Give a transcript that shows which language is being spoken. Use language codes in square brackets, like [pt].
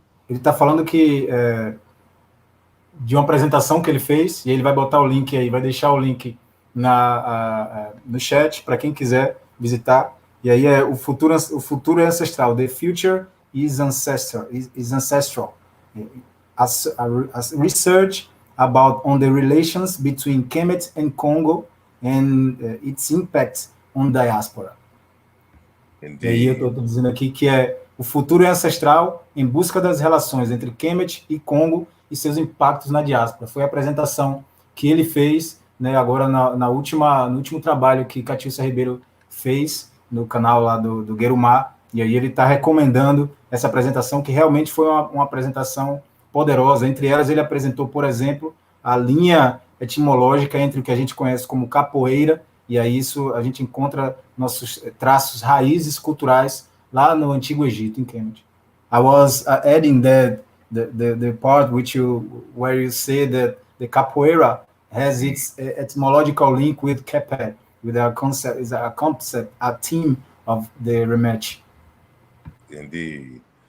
[pt] Está falando que de uma apresentação que ele fez, e ele vai botar o link aí, vai deixar o link no chat para quem quiser visitar. E aí é o futuro é ancestral. [en] The future is ancestral. As research about on the relations between Kemet and Congo and its impact on diaspora. Indeed. [pt] E aí eu estou dizendo aqui que o futuro é ancestral em busca das relações entre Kemet e Congo e seus impactos na diáspora. Foi a apresentação que ele fez, né, agora no último trabalho que Catiúcia Ribeiro fez no canal lá do Guerumá, e aí ele está recomendando essa apresentação, que realmente foi uma apresentação poderosa. Entre elas, ele apresentou, por exemplo, a linha etimológica entre o que a gente conhece como capoeira, e aí isso a gente encontra nossos traços, raízes culturais lá no Antigo Egito, em Kemet. [en] I was adding that the part where you say that the capoeira has its etymological link with Kepet, with a concept, a theme of the rematch. Indeed.